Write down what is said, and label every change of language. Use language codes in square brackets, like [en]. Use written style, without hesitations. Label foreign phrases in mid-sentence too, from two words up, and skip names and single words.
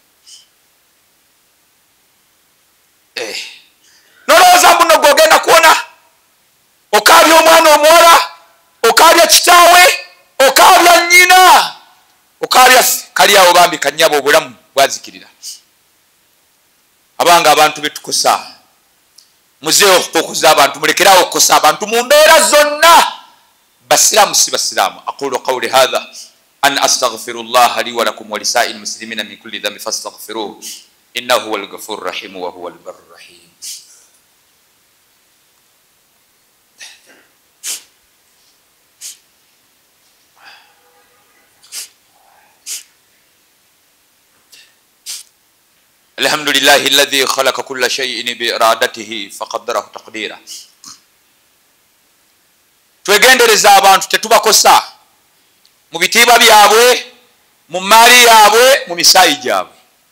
[lg] nolowooza mbuno gw'ogenda kuwona okaabya omwana omuwala okaabya kitaawe okaabya nnyina okaabya kali awo bambi kannyabo obulamu bwazikirira abanga abantu betukosa muzeewo okukoza abantu mulekerawo okukosa abantu mu mbeera zonna basiraamu si basiraamu [ar] أقول قولي هذا أن أستغفر الله لي ولكم ولسائل المسلمين من كل ذنب فاستغفروه إنه هو الغفور الرحيم وهو البر الرحيم الحمد لله الذي خلق كل شيء بإرادته فقدره تقديرا [lg] twegendereza abantu tetubakosa mu bitiibwa byabwe mu maali yaabwe mu misaayi gyabwe